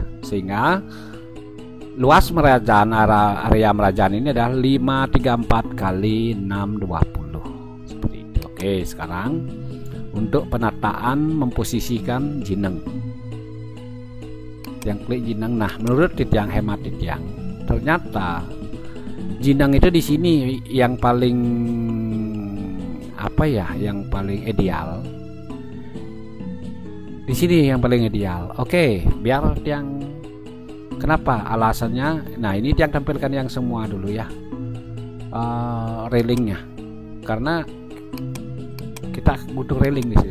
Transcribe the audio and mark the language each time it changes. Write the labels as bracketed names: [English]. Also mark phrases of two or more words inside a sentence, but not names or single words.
[Indonesian] Sehingga luas Merajan, area Merajan ini adalah 534 kali 620. Seperti itu. Oke, sekarang untuk penataan memposisikan jineng. Yang klik jineng. Nah, menurut Titiang hemat Titiang, ternyata jineng itu di sini yang paling apa ya, yang paling ideal. Di sini yang paling ideal. Oke, biar Tiang kenapa alasannya. Nah, ini Tiang tampilkan yang semua dulu ya, railingnya, karena kita butuh railing di sini.